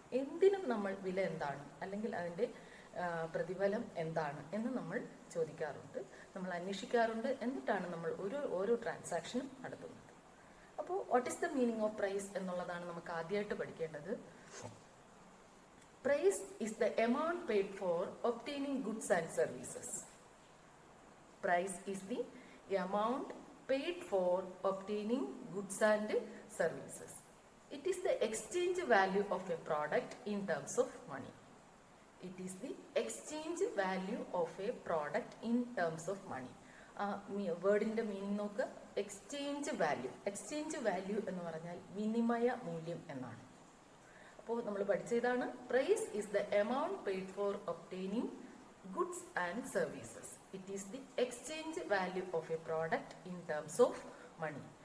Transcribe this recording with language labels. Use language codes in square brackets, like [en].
[ml] എന്തിനും നമ്മൾ വില എന്താണ് അല്ലെങ്കിൽ അതിൻ്റെ പ്രതിഫലം എന്താണ് എന്ന് നമ്മൾ ചോദിക്കാറുണ്ട്, നമ്മൾ അന്വേഷിക്കാറുണ്ട്. എന്നിട്ടാണ് നമ്മൾ ഓരോ ട്രാൻസാക്ഷനും നടത്തുന്നത്. അപ്പോൾ [en] what is the meaning of price [ml] എന്നുള്ളതാണ് നമുക്ക് ആദ്യമായിട്ട് പഠിക്കേണ്ടത്. [en] Price is the amount paid for obtaining goods and services. Price is the amount paid for obtaining goods and services. It is the exchange value of a product in terms of money. It is the exchange value of a product in terms of money. [ml] വേർഡിന്റെ meaning നോക്ക്, exchange value. Exchange value എന്ന് പറഞ്ഞാൽ വിനിമയ മൂല്യം എന്നാണ്. അപ്പോൾ നമ്മൾ പഠിച്ചതാണ് [en] Price is the amount paid for obtaining goods and services. It is the exchange value of a product in terms of money.